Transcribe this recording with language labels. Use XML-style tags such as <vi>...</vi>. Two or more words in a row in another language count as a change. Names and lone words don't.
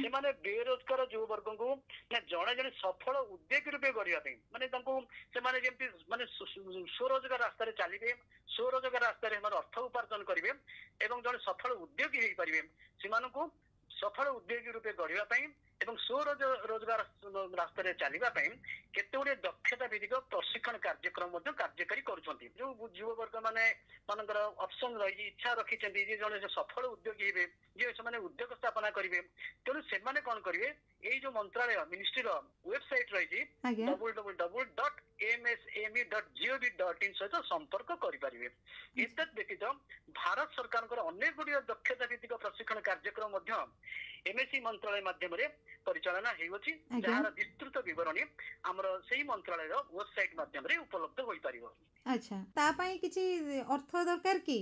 <or>ସେମାନେ ବେରୋଜଗାର ଯୁବବର୍ଗଙ୍କୁ ନା ଜଣେ ଜଣେ ସଫଳ ଉଦ୍ୟୋଗୀ ରୂପେ ଗଢିବା ପାଇଁ ମାନେ ତାଙ୍କୁ ସେମାନେ ଯେମିତି ମାନେ ସ୍ୱରୋଜଗାର ରାସ୍ତାରେ ଚାଲିବେ ସ୍ୱରୋଜଗାର ରାସ୍ତାରେ ସେମାନେ ଅର୍ଥ ଉପାର୍ଜନ କରିବେ ଏବଂ ଜଣେ ସଫଳ ଉଦ୍ୟୋଗୀ ହେଇପାରିବେ ସେମାନଙ୍କୁ ସଫଳ ଉଦ୍ୟୋଗୀ ରୂପେ ଗଢିବା ପାଇଁ ଏବଂ ସ୍ୱରୋଜଗାର ରାସ୍ତାରେ ଚାଲିବା ପାଇଁ କେତେ ଗୁଡିଏ ଦକ୍ଷତା ଭିତ୍ତିକ ପ୍ରଶିକ୍ଷଣ କାର୍ଯ୍ୟକ୍ରମ ମଧ୍ୟ କାର୍ଯ୍ୟକାରୀ କରୁଛନ୍ତି। ଯୋଉ ଯୁବବର୍ଗ ମାନେ ମାନଙ୍କର ଅପସନ ରହିଛି ଇଚ୍ଛା ରଖିଛନ୍ତି ଯେ ଜଣେ ସଫଳ ଉଦ୍ୟୋଗୀ ହେବେ ଯେ ସେମାନେ ଉଦ୍ୟୋଗ ସ୍ଥାପନା କରିବେ ତେଣୁ ସେମାନେ କଣ କରିବେ ଏଇ ଯୋଉ ମନ୍ତ୍ରାଳୟ ମିନିଷ୍ଟ୍ରିର ୱେବସାଇଟ ରହିଛି ଆଜ୍ଞା www.msme.gov.in ସହିତ ସମ୍ପର୍କ କରିପାରିବେ। ଏତଦ୍ ବ୍ୟତୀତ ଭାରତ ସରକାରଙ୍କର ଅନେକ ଗୁଡ଼ିଏ ଦକ୍ଷତା ଭିତ୍ତିକ ପ୍ରଶିକ୍ଷଣ କାର୍ଯ୍ୟକ୍ରମ ମଧ୍ୟ ଏମଏସଇ ମନ୍ତ୍ରାଳୟ ମାଧ୍ୟମରେ ପରିଚାଳନା ହେଉଅଛି ଯାହାର ବିସ୍ତୃତ ବିବରଣୀ ଆମର ସେଇ ମନ୍ତ୍ରାଳୟର ୱେବସାଇଟ ମାଧ୍ୟମରେ ଉପଲବ୍ଧ ହୋଇପାରିବ। ଆଚ୍ଛା ତା ପାଇଁ କିଛି ଅର୍ଥ ଦରକାର କି?</or>